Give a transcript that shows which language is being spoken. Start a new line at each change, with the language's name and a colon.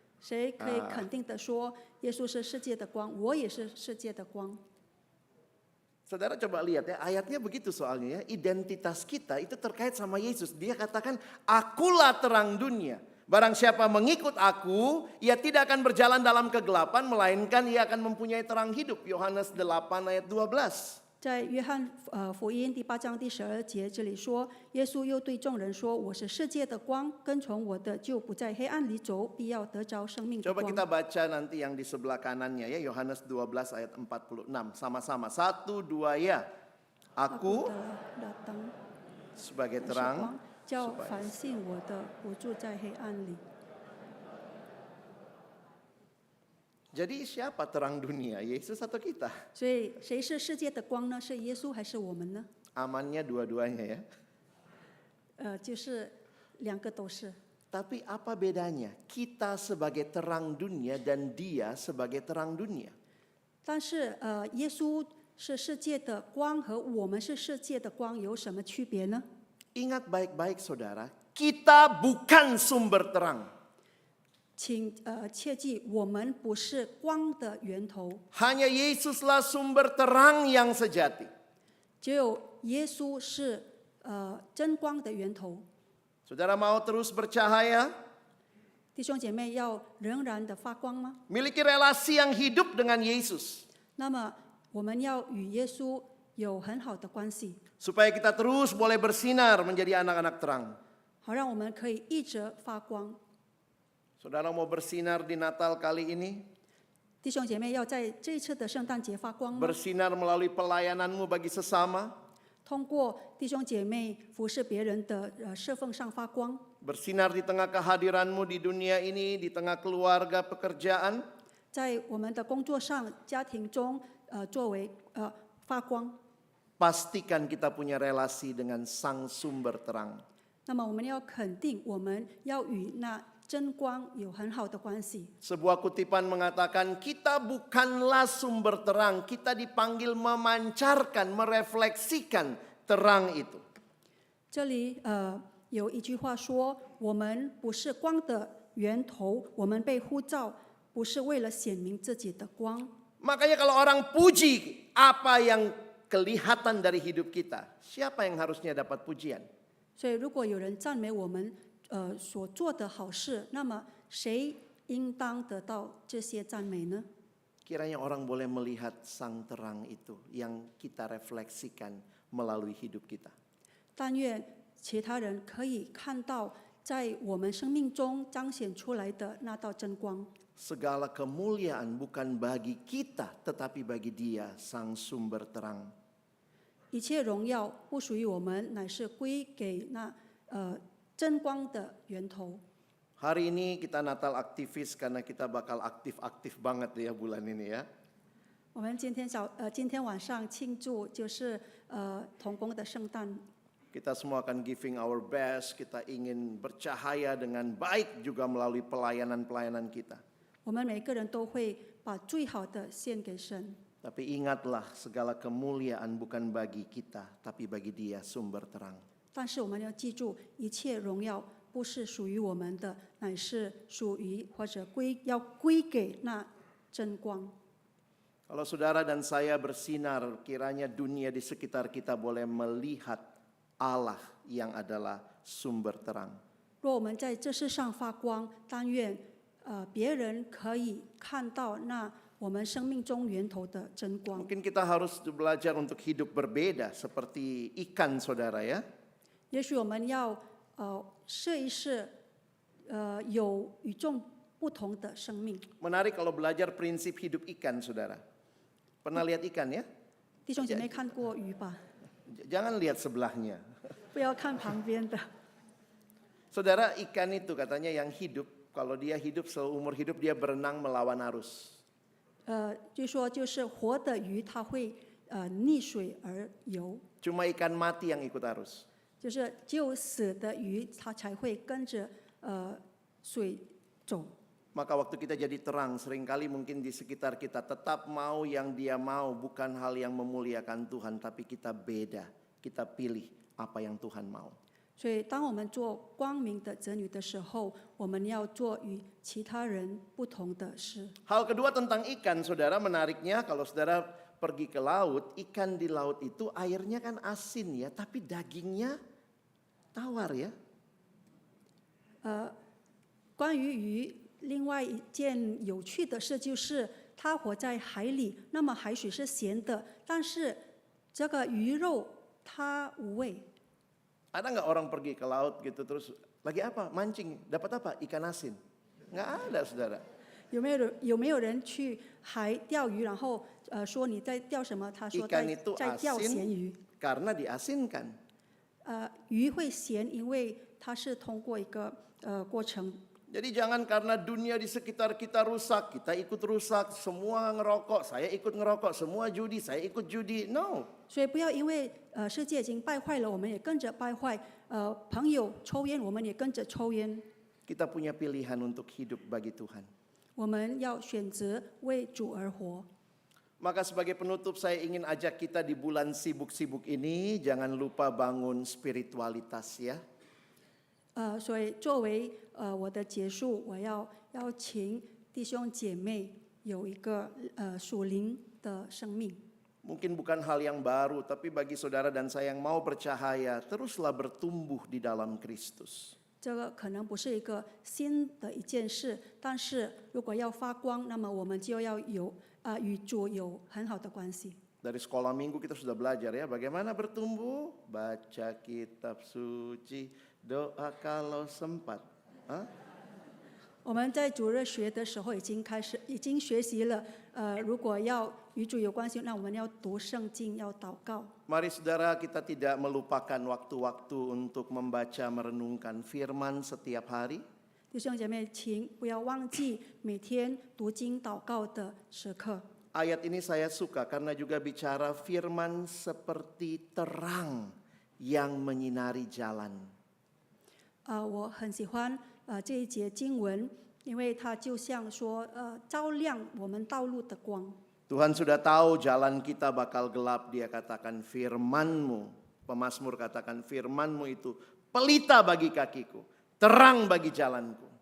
Chinese: 谁可以肯定的说耶稣是世界的光？我也是世界的光。
Indonesian: Saudara coba lihat ya, ayatnya begitu soalnya ya. Identitas kita itu terkait sama Yesus. Dia katakan, akulah terang dunia. Barang siapa mengikut aku, ia tidak akan berjalan dalam kegelapan, melainkan ia akan mempunyai terang hidup. Yohanes 8 ayat 12.
Chinese: 在约翰福音第8章第12节这里说，耶稣又对众人说：“我是世界的光，跟从我的就不在黑暗里走，必要得着生命的
Indonesian: Coba
Chinese: 光。”
Indonesian: kita baca nanti yang di sebelah kanannya ya, Yohanes 12 ayat 46. Sama-sama, 1, 2 ya. Aku
Chinese: 的灯
Indonesian: sebagai
Chinese: 是
Indonesian: terang.
Chinese: 光，叫
Indonesian: supaya-
Chinese: 凡信我的不住在黑暗里。
Indonesian: Jadi siapa terang dunia, Yesus atau kita?
Chinese: 所以，谁是世界的光呢？是耶稣还是我们呢？
Indonesian: Amannya dua-duanya ya.
Chinese: 就是两个都是。
Indonesian: Tapi apa bedanya? Kita sebagai terang dunia dan dia sebagai terang dunia.
Chinese: 但是，耶稣是世界的光，和我们是世界的光有什么区别呢？
Indonesian: Ingat baik-baik saudara, kita bukan sumber terang.
Chinese: 请切记，我们不是光的源头，
Indonesian: Hanya Yesuslah sumber terang yang sejati.
Chinese: 只有耶稣是真光的源头。
Indonesian: Saudara mau terus bercahaya?
Chinese: 弟兄姐妹要仍然的发光吗？
Indonesian: Miliki relasi yang hidup dengan Yesus.
Chinese: 那么我们要与耶稣有很好的关系，
Indonesian: Supaya kita terus boleh bersinar menjadi anak-anak terang.
Chinese: 好让我们可以一直发光。
Indonesian: Saudara mau bersinar di Natal kali ini?
Chinese: 弟兄姐妹要在这一次的圣诞节发光吗？
Indonesian: Bersinar melalui pelayananmu bagi sesama.
Chinese: 通过弟兄姐妹服侍别人的侍奉上发光，
Indonesian: Bersinar di tengah kehadiranmu di dunia ini, di tengah keluarga, pekerjaan.
Chinese: 在我们的工作上、家庭中作为发光。
Indonesian: Pastikan kita punya relasi dengan sang sumber terang.
Chinese: 那么我们要肯定，我们要与那真光有很好的关系。
Indonesian: Sebuah kutipan mengatakan kita bukanlah sumber terang, kita dipanggil memancarkan, merefleksikan terang itu.
Chinese: 这里有一句话说，我们不是光的源头，我们被呼召不是为了显明自己的光。
Indonesian: Makanya kalau orang puji apa yang kelihatan dari hidup kita, siapa yang harusnya dapat pujian?
Chinese: 所以，如果有人赞美我们所做的好事，那么谁应当得到这些赞美呢？
Indonesian: Kiranya orang boleh melihat sang terang itu yang kita refleksikan melalui hidup kita.
Chinese: 但愿其他人可以看到，在我们生命中彰显出来的那道真光。
Indonesian: Segala kemuliaan bukan bagi kita, tetapi bagi Dia, sang sumber terang.
Chinese: 一切荣耀不属于我们，乃是归给那真光的源头。
Indonesian: Hari ini kita Natal aktivis karena kita bakal aktif-aktif banget ya bulan ini ya.
Chinese: 我们今天晚上庆祝就是童工的圣诞。
Indonesian: Kita semua akan
English: giving our best,
Indonesian: kita ingin bercahaya dengan baik juga melalui pelayanan-pelayanan kita.
Chinese: 我们每个人都会把最好的献给神。
Indonesian: Tapi ingatlah segala kemuliaan bukan bagi kita, tapi bagi Dia sumber terang.
Chinese: 但是我们要记住，一切荣耀不是属于我们的，乃是属于或者要归给那真光。
Indonesian: Kalau saudara dan saya bersinar, kiranya dunia di sekitar kita boleh melihat Allah yang adalah sumber terang.
Chinese: 若我们在这世上发光，但愿别人可以看到那我们生命中源头的真光。
Indonesian: Mungkin kita harus belajar untuk hidup berbeda seperti ikan saudara ya.
Chinese: 也许我们要试一试有与众不同的生命。
Indonesian: Menarik kalau belajar prinsip hidup ikan saudara. Pernah lihat ikan ya?
Chinese: 弟兄姐妹看过鱼吧？
Indonesian: Jangan lihat sebelahnya.
Chinese: 不要看旁边的。
Indonesian: Saudara, ikan itu katanya yang hidup, kalau dia hidup seumur hidup dia berenang melawan arus.
Chinese: 据说就是活的鱼，它会逆水而游，
Indonesian: Cuma ikan mati yang ikut arus.
Chinese: 就是只有死的鱼，它才会跟着水走。
Indonesian: Maka waktu kita jadi terang, seringkali mungkin di sekitar kita tetap mau yang dia mau, bukan hal yang memuliakan Tuhan, tapi kita beda, kita pilih apa yang Tuhan mau.
Chinese: 所以，当我们做光明的子女的时候，我们要做与其他人不同的事。
Indonesian: Hal kedua tentang ikan, saudara, menariknya kalau saudara pergi ke laut, ikan di laut itu airnya kan asin ya, tapi dagingnya tawar ya.
Chinese: 关于鱼，另外一件有趣的事就是，它活在海里，那么海水是咸的，但是这个鱼肉它无味。
Indonesian: Ada nggak orang pergi ke laut gitu terus lagi apa? Mancing, dapat apa? Ikan asin. Nggak ada, saudara.
Chinese: 有没有人去海钓鱼，然后说你在钓什么？他说
Indonesian: Ikan itu
Chinese: 在钓咸
Indonesian: asin
Chinese: 鱼。
Indonesian: karena diasinkan.
Chinese: 鱼会咸，因为它是通过一个过程。
Indonesian: Jadi jangan karena dunia di sekitar kita rusak, kita ikut rusak, semua ngerokok, saya ikut ngerokok, semua judi, saya ikut judi.
English: No.
Chinese: 所以不要因为世界已经败坏了，我们也跟着败坏。朋友抽烟，我们也跟着抽烟。
Indonesian: Kita punya pilihan untuk hidup bagi Tuhan.
Chinese: 我们要选择为主而活。
Indonesian: Maka sebagai penutup saya ingin ajak kita di bulan sibuk-sibuk ini jangan lupa bangun spiritualitas ya.
Chinese: 所以作为我的结束，我要邀请弟兄姐妹有一个属灵的生命。
Indonesian: Mungkin bukan hal yang baru, tapi bagi saudara dan saya yang mau bercahaya, teruslah bertumbuh di dalam Kristus.
Chinese: 这个可能不是一个新的一件事，但是如果要发光，那么我们就要与主有很好的关系。
Indonesian: Dari sekolah minggu kita sudah belajar ya, bagaimana bertumbuh, baca kitab suci, doa kalau sempat. Hah?
Chinese: 我们在主日学的时候已经学习了，如果要与主有关系，那我们要读圣经，要祷告。
Indonesian: Mari saudara kita tidak melupakan waktu-waktu untuk membaca merenungkan firman setiap hari.
Chinese: 弟兄姐妹，请不要忘记每天读经祷告的时刻。
Indonesian: Ayat ini saya suka karena juga bicara firman seperti terang yang menyinari jalan.
Chinese: 我很喜欢这一节经文，因为它就像说照亮我们道路的光。
Indonesian: Tuhan sudah tahu jalan kita bakal gelap. Dia katakan firman-Mu. Pemazmur katakan firman-Mu itu pelita bagi kakiku, terang bagi jalanku.